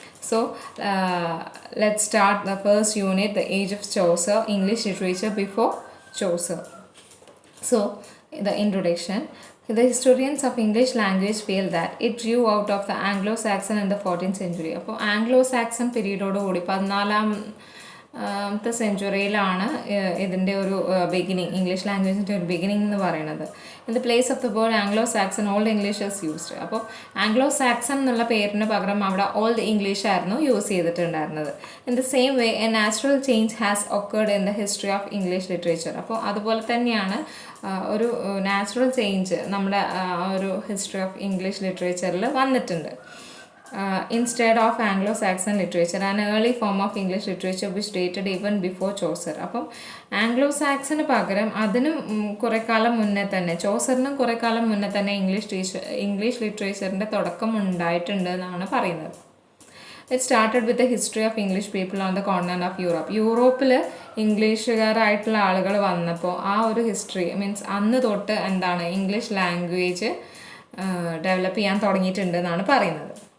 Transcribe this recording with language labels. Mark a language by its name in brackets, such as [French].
[English] So let start the first unit, the age of Chaucer, English literature before Chaucer. So the introduction. The historians of English language feel that it grew out of the Anglo-Saxon in the 14th century. [Malayalam] അപ്പോൾ Anglo-Saxon പീരീഡോടുകൂടി 14th സെഞ്ച്വറിയിലാണ് ഇതിൻ്റെ ഒരു beginning, English ലാംഗ്വേജിൻ്റെ ഒരു beginning എന്ന് പറയുന്നത്. [English] In the place of the word Anglo-Saxon old English is used. [Malayalam] അപ്പോൾ Anglo-Saxon എന്നുള്ള പേരിന് പകരം അവിടെ ഓൾഡ് ഇംഗ്ലീഷ് ആയിരുന്നു യൂസ് ചെയ്തിട്ടുണ്ടായിരുന്നത്. [English] In the same way a natural change has occurred in the history of English literature. [Malayalam] അപ്പോൾ അതുപോലെ തന്നെയാണ് ഒരു നാച്ചുറൽ ചേഞ്ച് നമ്മുടെ ഒരു ഹിസ്റ്ററി ഓഫ് ഇംഗ്ലീഷ് ലിറ്ററേച്ചറിൽ വന്നിട്ടുണ്ട്. [English] Instead of Anglo-Saxon literature, an early form of English literature which dated even before Chaucer. [Malayalam] അപ്പം ആംഗ്ലോ-സാക്സന് പകരം അതിനും കുറേ കാലം മുന്നേ തന്നെ, ചോസറിനും കുറേ കാലം മുന്നേ തന്നെ ഇംഗ്ലീഷ് ലിറ്ററേച്ചറിൻ്റെ തുടക്കം ഉണ്ടായിട്ടുണ്ട് എന്നാണ് പറയുന്നത്. [English] It started with the history of English people on the continent of Europe. [Malayalam] യൂറോപ്പിൽ ഇംഗ്ലീഷുകാരായിട്ടുള്ള ആളുകൾ വന്നപ്പോൾ ആ ഒരു ഹിസ്റ്ററി മീൻസ് അന്ന് തൊട്ട് എന്താണ് ഇംഗ്ലീഷ് ലാംഗ്വേജ് ഡെവലപ്പ് ചെയ്യാൻ തുടങ്ങിയിട്ടുണ്ട് എന്നാണ് പറയുന്നത്.